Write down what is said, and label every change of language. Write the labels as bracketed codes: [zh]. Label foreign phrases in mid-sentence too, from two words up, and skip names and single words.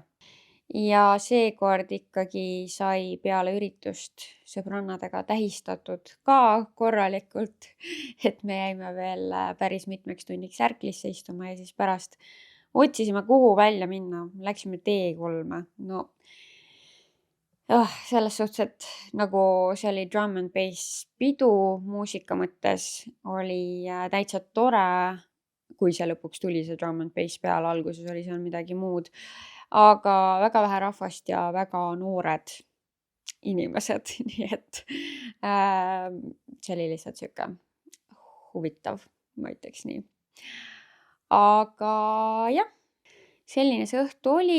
[et] Ja seekord ikkagi sai peale üritust sõbrannadega tähistatud ka korralikult, et me jäime veel päris mitmeks tunniks ärklisse istuma ja siis pärast otsisime, kuhu välja minna. Läksime T3. No selles suhtes, et nagu see oli [en] drum and bass [et] pidu muusika mõttes, oli täitsa tore, kui see lõpuks tuli see [en] drum and bass [et] peale, alguses oli seal midagi muud. Aga väga vähe rahvast ja väga noored inimesed, nii et see oli lihtsalt sihuke huvitav, ma ütleks nii. Aga jah, selline see õhtu oli.